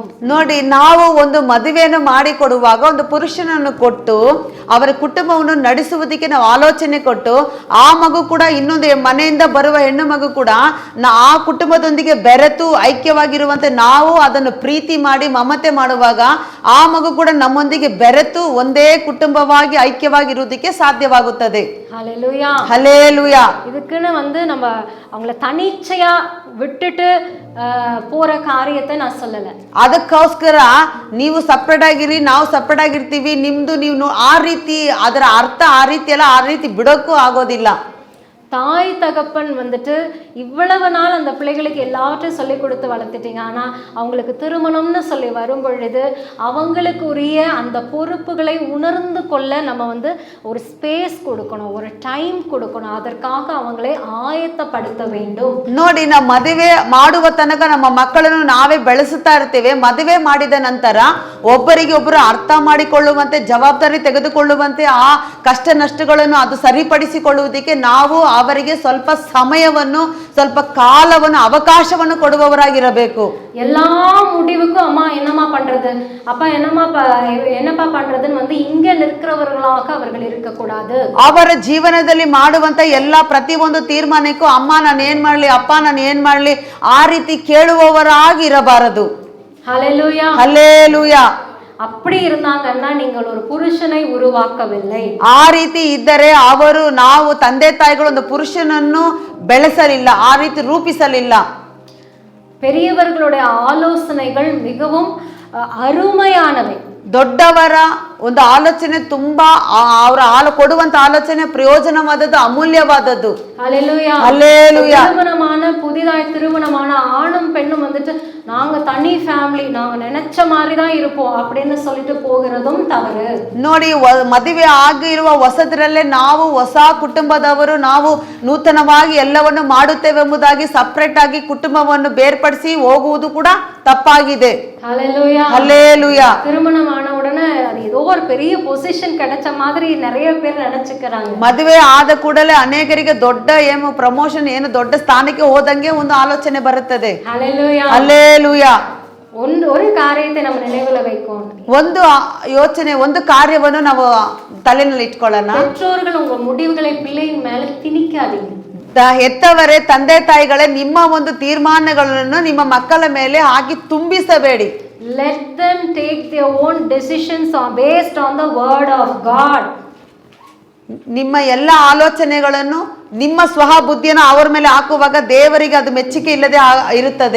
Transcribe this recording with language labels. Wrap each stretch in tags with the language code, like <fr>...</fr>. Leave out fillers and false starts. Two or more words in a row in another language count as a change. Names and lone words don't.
<kn>ನೋಡಿ, ನಾವು ಒಂದು ಮದುವೆಯನ್ನು ಮಾಡಿಕೊಡುವಾಗ ಒಂದು ಪುರುಷನನ್ನು ಕೊಟ್ಟು ಅವರ ಕುಟುಂಬವನ್ನು ನಡೆಸುವುದಕ್ಕೆ ನಾವು ಆಲೋಚನೆ ಕೊಟ್ಟು, ಆ ಮಗು ಕೂಡ ಇನ್ನೊಂದು ಮನೆಯಿಂದ ಬರುವ ಹೆಣ್ಣು ಮಗು ಕೂಡ ಆ ಕುಟುಂಬದೊಂದಿಗೆ ಬೆರೆತು ಐಕ್ಯವಾಗಿರುವಂತೆ ನಾವು ಅದನ್ನು ಪ್ರೀತಿ ಮಾಡಿ ಮಮತೆ ಮಾಡುವಾಗ ಆ ಮಗು ಕೂಡ ನಮ್ಮೊಂದಿಗೆ ಬೆರೆತು ಒಂದೇ ಕುಟುಂಬವಾಗಿ ಐಕ್ಯವಾಗಿರುವುದಕ್ಕೆ ಸಾಧ್ಯವಾಗುತ್ತದೆ.</kn> <ta>ஹல்லேலூயா, ஹல்லேலூயா. இதுக்குன்னு நம்ம அவங்கள தனிச்சையா விட்டுட்டு போற காரியத்தை நான் சொல்லல.</ta> <kn>ಅದಕ್ಕೋಸ್ಕರ ನೀವು ಸಪ್ರೇಟ್ ಆಗಿರಿ, ನಾವು ಸಪ್ರೇಟ್ ಆಗಿರ್ತೀವಿ, ನಿಮ್ದು ನೀವು ಆ ರೀತಿ, ಅದರ ಅರ್ಥ ಆ ರೀತಿ ಅಲ್ಲ, ಆ ರೀತಿ ಬಿಡೋಕ್ಕೂ ಆಗೋದಿಲ್ಲ.</kn> <ta>தாய் தகப்பன் இவ்வளவு நாள் அந்த பிள்ளைகளுக்கு எல்லாவற்றையும் சொல்லி கொடுத்து வளர்த்துட்டீங்க. ஆனால் அவங்களுக்கு திருமணம்னு சொல்லி வரும் பொழுது அவங்களுக்கு உரிய அந்த பொறுப்புகளை உணர்ந்து கொள்ள நம்ம ஒரு ஸ்பேஸ் கொடுக்கணும், ஒரு டைம் கொடுக்கணும். அதற்காக அவங்களை ஆயத்தப்படுத்த வேண்டும்.</ta> <kn>ನೋಡಿ, ನಾವು ಮದುವೆ ಮಾಡುವ ತನಕ ನಮ್ಮ ಮಕ್ಕಳನ್ನು ನಾವೇ ಬೆಳೆಸುತ್ತಾ ಇರ್ತೇವೆ. ಮದುವೆ ಮಾಡಿದ ನಂತರ ಒಬ್ಬರಿಗೆ ಒಬ್ಬರು ಅರ್ಥ ಮಾಡಿಕೊಳ್ಳುವಂತೆ, ಜವಾಬ್ದಾರಿ ತೆಗೆದುಕೊಳ್ಳುವಂತೆ, ಆ ಕಷ್ಟ ನಷ್ಟಗಳನ್ನು ಅದು ಸರಿಪಡಿಸಿಕೊಳ್ಳುವುದಕ್ಕೆ ನಾವು ಅವರಿಗೆ ಸ್ವಲ್ಪ ಸಮಯವನ್ನು, ಸ್ವಲ್ಪ ಕಾಲವನ್ನು, ಅವಕಾಶವನ್ನು ಕೊಡುವವರಾಗಿರಬೇಕು.</kn> <ta>எல்லா முடிவுக்கும் அம்மா என்னம்மா பண்றது, அப்பா என்னப்பா பண்றதுன்னு இங்க நிற்கிறவர்களாக அவர்கள் இருக்கக்கூடாது.</ta> <kn>ಅವರ ಜೀವನದಲ್ಲಿ ಮಾಡುವಂತ ಎಲ್ಲಾ ಪ್ರತಿಯೊಂದು ತೀರ್ಮಾನಕ್ಕೂ ಅಮ್ಮ ನಾನು ಏನ್ ಮಾಡ್ಲಿ, ಅಪ್ಪ ನಾನು ಏನ್ ಮಾಡ್ಲಿ, ಆ ರೀತಿ ಕೇಳುವವರಾಗಿ ಇರಬಾರದು.</kn> <ta>ஹல்லேலூயா, ஹல்லேலூயா. அப்படி இருந்தாங்கன்னா நீங்கள் ஒரு புருஷனை உருவாக்கவில்லை.</ta> <kn>ಆ ರೀತಿ ಇದ್ದರೆ ನಾವು ತಂದೆ ತಾಯಿಗಳು ಒಂದು ಪುರುಷನನ್ನು ಬೆಳೆಸಲಿಲ್ಲ, ಆ ರೀತಿ ರೂಪಿಸಲಿಲ್ಲ.</kn> <ta>பெரியவர்களுடைய ஆலோசனைகள் மிகவும் அருமையானவை.</ta> <kn>ದೊಡ್ಡವರ ಒಂದು ಆಲೋಚನೆ ತುಂಬಾ, ಅವರ ಕೊಡುವಂತ ಆಲೋಚನೆ ಪ್ರಯೋಜನವಾದದ್ದು, ಅಮೂಲ್ಯವಾದದ್ದು.</kn> <ta>ஹல்லேலூயா, ஹல்லேலூயா. புதிதாய் திருமணமான ஆணும் பெண்ணும் நாங்க தனி ஃபேமிலி, நாங்க நினைச்ச மாதிரி தான் இருப்போம் அப்படின்னு சொல்லிட்டு போகிறதும் தவறு.</ta> <kn>ನೋಡಿ, ಮದುವೆ ಆಗಿರುವ ಹೊಸದರಲ್ಲೇ ನಾವು ಹೊಸ ಕುಟುಂಬದವರು, ನಾವು ನೂತನವಾಗಿ ಎಲ್ಲವನ್ನು ಮಾಡುತ್ತೇವೆ ಎಂಬುದಾಗಿ ಸಪರೇಟ್ ಆಗಿ ಕುಟುಂಬವನ್ನು ಬೇರ್ಪಡಿಸಿ ಹೋಗುವುದು ಕೂಡ ತಪ್ಪಾಗಿದೆ.</kn> <ta>ஹல்லேலூயா, ஹல்லேலூயா. திருமணமான உடனே அது ஏதோ ஒரு பெரிய பொசிஷன் கிடைச்ச மாதிரி நிறைய பேர் நினைச்சுக்கிறாங்க.</ta> <kn>ಮದುವೆ ಆದ ಕೂಡಲೇ ಅನೇಕರಿಗೆ ದೊಡ್ಡ ಏನು ಪ್ರಮೋಷನ್ ಏನು ದೊಡ್ಡ ಸ್ಥಾನಕ್ಕೆ ಹೋದಂಗೆ ಒಂದು ಆಲೋಚನೆ ಬರುತ್ತದೆ.</kn> <ta>ஹல்லேலூயா.</ta> <kn>ಹಲ್ಲೇಲೂಯಾ.</kn> <ta>ஒரு காரியத்தை நம்ம நினைவுல வைக்கோம்.</ta> <kn>ಒಂದು ಯೋಚನೆ ಒಂದು ಕಾರ್ಯವನ್ನು ನಾವು ತಲೆಯಲ್ಲಿ ಇಟ್ಕೊಳ್ಳೋಣ.</kn> <ta>பெற்றோர்கள் உங்க முடிவுகளை பிள்ளையின் மேல திணிக்காதீங்க.</ta> <kn>ಹೆತ್ತವರೇ ತಂದೆ ತಾಯಿಗಳೇ ನಿಮ್ಮ ಒಂದು ತೀರ್ಮಾನಗಳನ್ನು ನಿಮ್ಮ ಮಕ್ಕಳ ಮೇಲೆ ಹಾಕಿ ತುಂಬಿಸಬೇಡಿ.</kn> <en>Let them take their own decisions based on the word of God.</en> <kn>ನಿಮ್ಮ ಎಲ್ಲ ಆಲೋಚನೆಗಳನ್ನು ನಿಮ್ಮ ಸ್ವಹ ಬುದ್ಧಿಯನ್ನು ಅವರ ಮೇಲೆ ಹಾಕುವಾಗ ದೇವರಿಗೆ ಅದು ಮೆಚ್ಚುಗೆ ಇಲ್ಲದೆ ಇರುತ್ತದೆ.</kn>